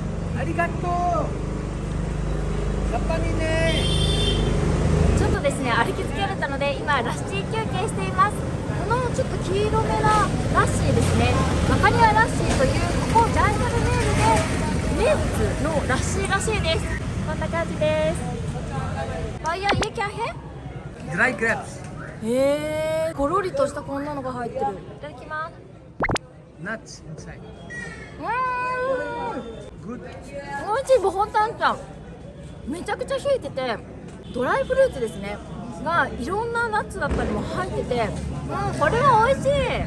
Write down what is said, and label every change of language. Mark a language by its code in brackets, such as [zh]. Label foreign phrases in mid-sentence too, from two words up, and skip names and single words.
[ja] ありがとう。やっぱりね。ちょっとですね歩き疲れたので今ラッシー休憩しています。このちょっと黄色めなラッシーですね、マカリアラッシーというここジャイサルメールで名物のラッシーらしいです。こんな感じです。 [hi] भैया ये क्या है? [en] dry grapes. [ja] へゴロリとしたこんなのが入ってる。いただきます。 [en] Nuts inside. [ja] お [en] Good. [ja] いしい。ボホンタンちゃんめちゃくちゃ冷えてて、ドライフルーツですねがいろんなナッツだったりも入ってて、これは美味しい。